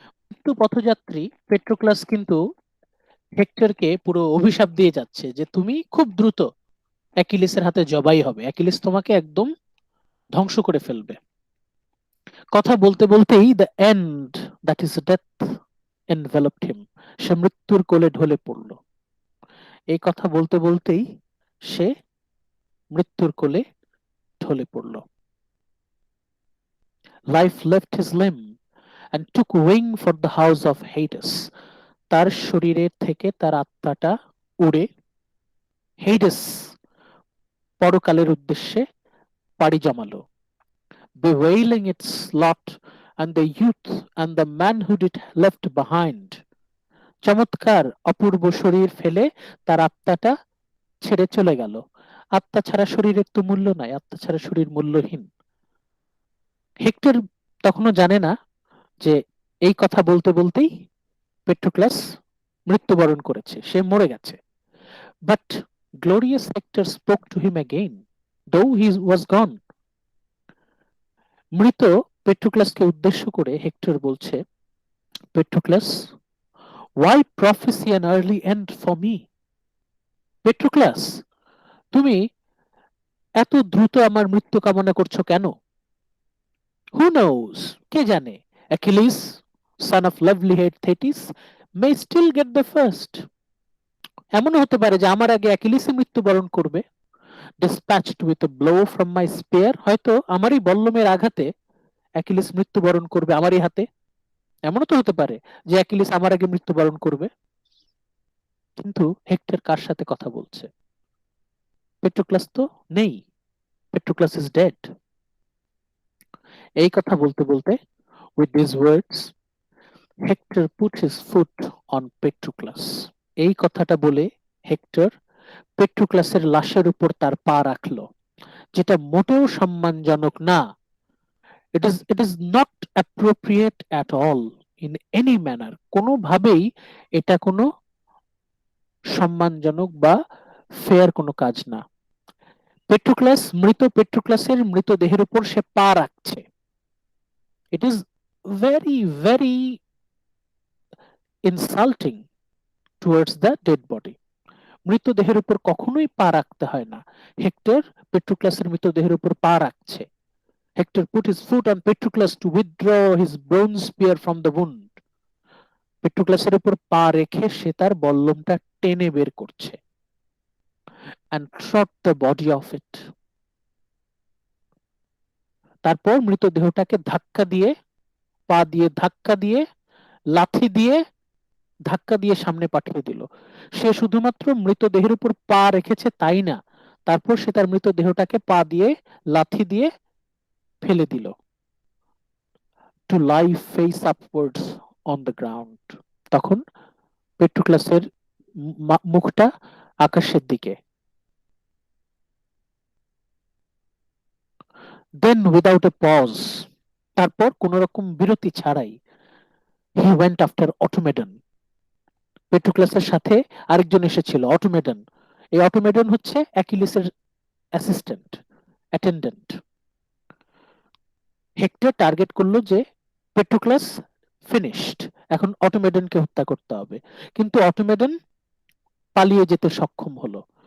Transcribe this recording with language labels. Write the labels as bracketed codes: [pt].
[bn] মৃত্যু পথযাত্রী পেট্রোক্লাস কিন্তু হেক্টরকে পুরো অভিশাপ দিয়ে যাচ্ছে যে তুমি খুব দ্রুত অ্যাকিলিসের হাতে জবাই হবে, অ্যাকিলিস তোমাকে একদম ধ্বংস করে ফেলবে। কথা বলতে বলতেই [en] the end, that is death, enveloped him, [bn] সে মৃত্যুর কোলে ঢলে পড়ল। এই কথা বলতে বলতেই সে মৃত্যুর কোলে ঢলে পড়ল। [en] Life left his limb and took wing for the house of Hades. [bn] তার শরীরের থেকে তার আত্মাটা উড়ে হেইডেস পরকালের উদ্দেশ্যে পাড়ি জমালো। [en] Bewailing its lot and the youth and the manhood it left behind. [bn] চমৎকার অপূর্ব শরীর ফেলে তার আত্মাটা ছেড়ে চলে গেল। আত্মা ছাড়া শরীরের তো মূল্য নাই, আত্মা ছাড়া শরীর মূল্যহীন। হেক্টর তখনও জানে না যে এই কথা বলতে বলতেই পেট্রোক্লাস মৃত্যুবরণ করেছে, সে মরে গেছে। [en] But glorious Hector spoke to him again though he was gone. [bn] মৃত পেট্রোক্লাসকে উদ্দেশ্য করে হেক্টর বলছে, পেট্রোক্লাস, [en] why prophecy an early end for me? [bn] পেট্রোক্লাস, তুমি এত দ্রুত আমার মৃত্যু কামনা করছো কেন? [en] Who knows? [bn] কে জানে, [en] Achilles, son of lovely head Thetis, may still get the first. [bn] এমনও হতে পারে যে আমার আগে অ্যাকিলিসই মৃত্যুবরণ করবে। [en] Dispatched with a blow from my spear, [bn] হয়তো আমারই বল্লমের আঘাতে অ্যাকিলিস মৃত্যুবরণ করবে আমারই হাতে। এমনও তো হতে পারে যে অ্যাকিলিস আমার আগে মৃত্যুবরণ করবে। কিন্তু হেক্টর কার সাথে কথা বলছে? পেট্রোক্লাস তো নেই, পেট্রোক্লাস [en] Is dead. [bn] এই কথা বলতে বলতে, [en] with these words Hector put his foot on Patroclus. [bn] এই কথাটা বলে হেক্টর পেট্রোক্লাসের লাশের উপর তার পা রাখলো, যেটা মোটেও সম্মানজনক না। [en] It is not appropriate at all in any manner. [bn] কোনোভাবেই এটা কোনো সম্মানজনক বা ফেয়ার কোনো কাজ না। পেট্রোক্লাস, মৃত পেট্রোক্লাসের মৃতদেহের উপর সে পা রাখছে। [en] It is very, very insulting towards the dead body. [bn] মৃতদেহের উপর কখনোই পা রাখতে হয় না। হেক্টর পেট্রোক্লাসের মৃতদেহের উপর পা রাখছে। [en] Hector put his foot on Patroclus to withdraw his bronze spear from the wound. [bn] পেট্রোক্লাসের উপর পা রেখে সে তার বল্লমটা টেনে বের করছে। [en] And trod the body of it. [bn] তারপর মৃতদেহটাকে ধাক্কা দিয়ে, পা দিয়ে ধাক্কা দিয়ে, লাথি দিয়ে ধাক্কা দিয়ে সামনে পাঠিয়ে দিল। সে শুধুমাত্র মৃতদেহের উপর পা রেখেছে তাই না, তারপর সে তার মৃতদেহটাকে পা দিয়ে লাথি দিয়ে ফেলে দিল। [en] To lie face upwards on the ground. [bn] তখন পেট্রোক্লাসের মুখটা আকাশের দিকে। [en] Then without a pause, [bn] তারপর কোন রকম বিরতি ছাড়াই, [en] he went after Automedon. [bn] পেট্রোক্লাসের সাথে আরেকজন এসেছিল, অটোমেডন। এই অটোমেডন হচ্ছে অ্যাকিলিসের অ্যাসিস্ট্যান্ট, অ্যাটেন্ডেন্ট। হেক্টর টার্গেট করলো যে পেট্রোক্লাস ফিনিশড, এখন অটোমেডনকে হত্যা করতে হবে, কিন্তু অটোমেডন পালিয়ে যেতে সক্ষম হলো।